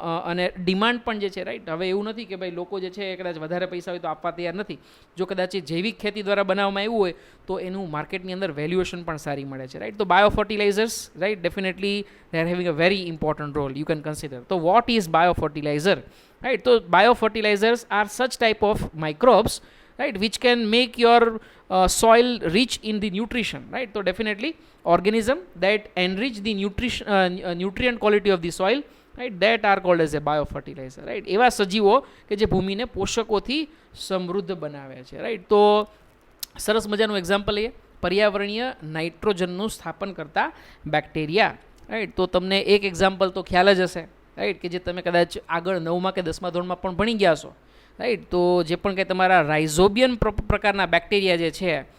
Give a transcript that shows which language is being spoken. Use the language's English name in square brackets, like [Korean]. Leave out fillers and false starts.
[Gujarati] અને ડિમાન્ડ પણ જે છે, રાઈટ, હવે એવું નથી કે ભાઈ લોકો જે છે એ કદાચ વધારે પૈસા હોય તો આપવા તૈયાર નથી. જો કદાચ એ જૈવિક ખેતી દ્વારા બનાવવામાં આવ્યું હોય તો એનું માર્કેટની અંદર વેલ્યુએશન પણ સારી મળે છે, રાઈટ. તો bio fertilizers, right, [English] Definitely they are having a very important role you can consider. તો what is bio fertilizer, right. તો bio fertilizers are such type of microbes, right, which can make your soil rich in the nutrition, right. So definitely organism that enrich the nutrient quality of the soil, right, that are called as a biofertilizer, right. [Gujarati] એવા સજીવો કે જે ભૂમિને પોષકોથી સમૃદ્ધ બનાવે છે, right. તો સરસ મજાનું એક્ઝામ્પલ લઈએ, પર્યાવરણીય નાઇટ્રોજનનું સ્થાપન કરતા બેક્ટેરિયા, રાઈટ. તો તમને એક એક્ઝામ્પલ તો ખ્યાલ જ હશે, રાઈટ, કે જે તમે કદાચ આગળ 9મા કે 10મા ધોરણમાં પણ ભણી ગયા છો, રાઈટ. તો જે પણ કંઈ તમારા રાઇઝોબિયન પ્રકારના બેક્ટેરિયા જે છે,